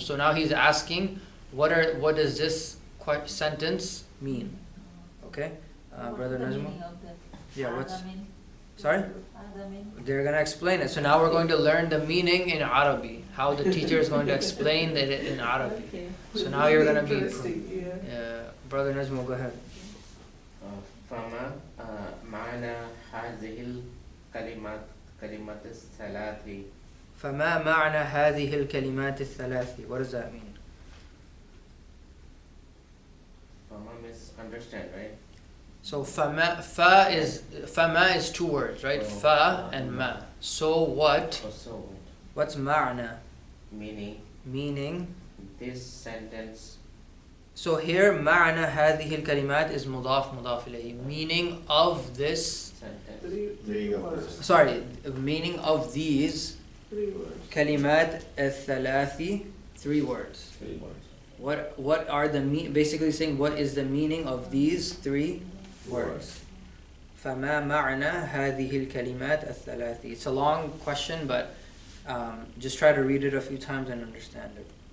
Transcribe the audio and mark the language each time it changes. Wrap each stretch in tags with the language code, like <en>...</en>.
<en>So now he's asking what does this sentence mean? Okay, Brother Nazmo. Yeah, what's Sorry? They're going to explain it. So now we're going to learn the meaning in Arabic. How the teacher is going to explain it in Arabic. Okay. So now you're going to be... Interesting, yeah. Brother Najmo, go ahead.</en> <ar>فما معنى هذه الكلمات كلمات الثلاث فما معنى هذه الكلمات الثلاث?</ar> <en>What does that mean? فما means understand, right? So fa is two words, right? Fa and ma. So what? Also What's ma'na? meaning This sentence. So here ma'na</en> <ar>هذه الكلمات</ar> <en>is مضاف مضاف إليه. Meaning of this. Sentence. Three words. Sorry, meaning of these. 3 words.</en> <ar>كلمات الثلاث, 3 words.</ar> <en>3 words. What are the basically saying what is the meaning of these 3 words?</en> <ar>فما معنى هذه الكلمات الثلاث.</ar> <en>It's a long question, but just try to read it a few times and understand it.</en>